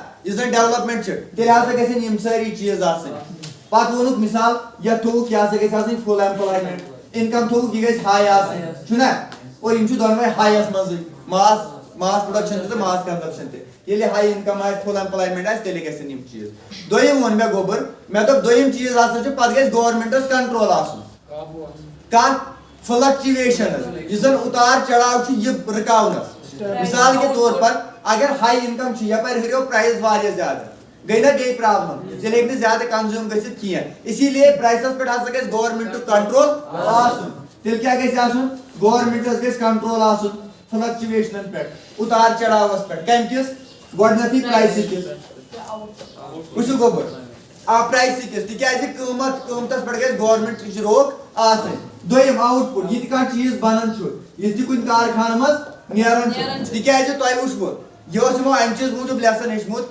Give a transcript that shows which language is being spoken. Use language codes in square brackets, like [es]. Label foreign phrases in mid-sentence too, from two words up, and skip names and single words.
[ks] یہ ڈیولپمنٹ تیل ہسا گژھن یم ساری چیز آسن پتہ وونک مثال یا تھوک یہ ہسا گژھِ آسٕنۍ [en] full employment income [ks] تھوک یہ گژھِ ہائی آسٕنۍ چھُنا اور یم چھِ دۄنوے ہایس منٛزٕے [en] mass production [ks] تہٕ [en] mass consumption [ks] تہِ ییٚلہِ [en] high income [ks] آسہِ [en] full employment [ks] آسہِ تیٚلہِ گژھن یم چیٖز دوٚیِم ووٚن مےٚ گوٚبُر مےٚ دوٚپ دوٚیِم چیٖز ہسا چھُ پتہٕ گژھِ گورمنٹس کنٹرول آسُن کتھ فلکچویشنز یُس زن [ur] اتار چڑاو [ks] چھُ یہِ رُکاونس [ur] مثال کے طور پر [ks] اگر [en] high income [ks] چھ یپر ہریو پرائز واریاہ زیادہ گئی نا بیٚیہِ پرابلم تیٚلہِ ہیٚکہِ نہٕ زیادٕ کنزیوم گٔژھِتھ کینٛہہ [ur] اسی لیے [ks] پرائسس پٮ۪ٹھ ہسا گژھِ گورمنٹُک کنٹرول آسُن تیٚلہِ کیٛاہ گژھِ آسُن گورمنٹس گژھِ کنٹرول آسُن فلکچویشنن پٮ۪ٹھ [ur] اتار چڑاوس [ks] پٮ۪ٹھ کمہِ کِس گۄڈٕنیتھٕے پرائسہٕ کِس وٕچھِو گوٚبُر پرائسہٕ کِس تِکیٛازِ قۭمتس پٮ۪ٹھ گژھِ گورمنٹٕچ روک آسٕنۍ دوٚیِم آوُٹ پُٹ یہِ تہِ کانٛہہ چیٖز بنان چھُ یہِ تہِ کُنہِ کارخانہٕ منٛز نیران چھُ تِکیٛازِ تۄہہِ وٕچھوٕ یہِ اوس یِمو امہِ چیٖز موٗجوٗب لیسن ہیٚچھمُت